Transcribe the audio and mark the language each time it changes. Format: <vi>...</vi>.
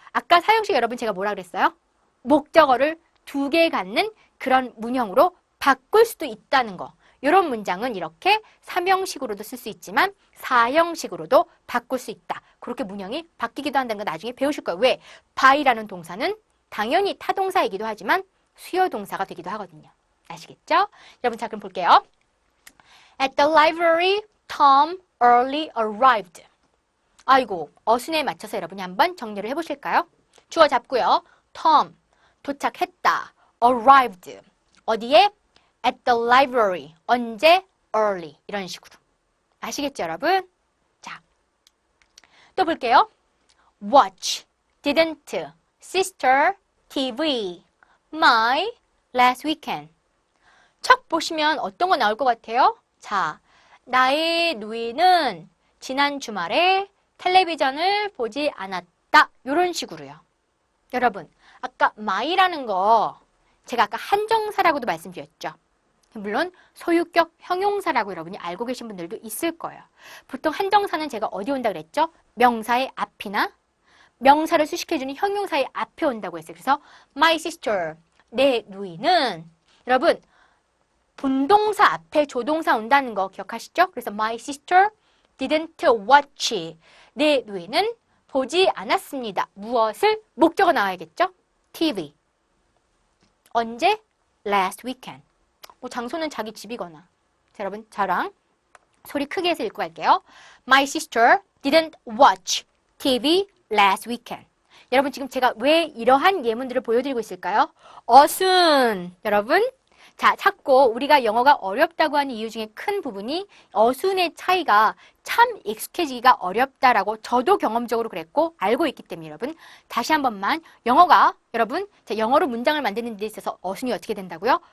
<ko>아까 4형식 여러분 제가 뭐라 그랬어요? 목적어를 2개 갖는 그런 문형으로 바꿀 수도 있다는 거. 이런 문장은 이렇게 3형식으로도 쓸 수 있지만 4형식으로도 바꿀 수 있다. 그렇게 문형이 바뀌기도 한다는 거 나중에 배우실 거예요. 왜? by라는 동사는 당연히 타동사이기도 하지만 수요 동사가 되기도 하거든요. 아시겠죠? 여러분 자 그럼 볼게요.</ko> <en>At the library, Tom early arrived.</en> <ko>아이고, 어순에 맞춰서 여러분이 한번 정리를 해보실까요? 주어 잡고요. Tom, 도착했다. Arrived. 어디에?</ko> <en>At the library.</en> <ko>언제? Early. 이런 식으로. 아시겠죠, 여러분? 자, 또 볼게요.</ko> <en>Watch, didn't, sister, TV, my, last weekend.</en> <ko>척 보시면 어떤 거 나올 것 같아요? 자, 나의 누이는 지난 주말에 텔레비전을 보지 않았다. 이런 식으로요. 여러분, 아까 my라는 거 제가 아까 한정사라고도 말씀드렸죠. 물론 소유격 형용사라고 여러분이 알고 계신 분들도 있을 거예요. 보통 한정사는 제가 어디 온다 그랬죠? 명사의 앞이나 명사를 수식해주는 형용사의 앞에 온다고 했어요. 그래서</ko> <en>my sister,</en> <ko>내 누이는 여러분 분동사 앞에 조동사 온다는 거 기억하시죠? 그래서</ko> <en>my sister didn't watch.</en> <ko>내 누이는 보지 않았습니다. 무엇을? 목적어 나와야겠죠? TV. 언제?</ko> <en>Last weekend.</en> <ko>뭐 장소는 자기 집이거나. 자, 여러분 저랑 소리 크게 해서 읽고 갈게요.</ko> <en>My sister didn't watch TV last weekend.</en> <ko>여러분 지금 제가 왜 이러한 예문들을 보여드리고 있을까요? 어순. 여러분 자, 찾고 우리가 영어가 어렵다고 하는 이유 중에 큰 부분이 어순의 차이가 참 익숙해지기가 어렵다라고 저도 경험적으로 그랬고 알고 있기 때문에 여러분 다시 한 번만 영어가 여러분 자, 영어로 문장을 만드는 데 있어서 어순이 어떻게 된다고요?</ko>